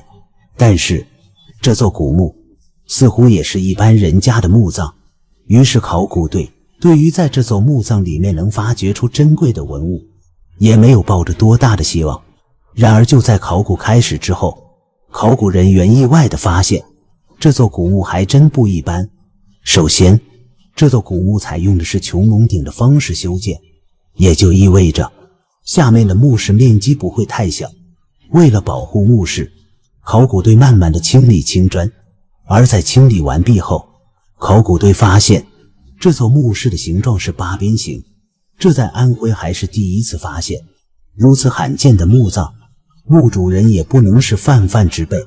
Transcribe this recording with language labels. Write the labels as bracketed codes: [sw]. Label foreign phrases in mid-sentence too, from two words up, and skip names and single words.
[zh] 但是這座古墓似乎也是一般人家的墓葬，於是考古隊對於在這座墓葬裡面能發掘出珍貴的文物，也沒有抱着多大的希望。然而就在考古開始之後，考古人員意外地發現，這座古墓還真不一般。首先，這座古墓採用的是穹窿頂的方式修建，也就意味着下面的墓室面積不會太小。為了保護墓室，考古隊慢慢地清理青磚，而在清理完畢後，考古隊發現這座墓室的形狀是八邊形，這在安徽還是第一次發現。如此罕見的墓葬，墓主人也不能是泛泛之輩。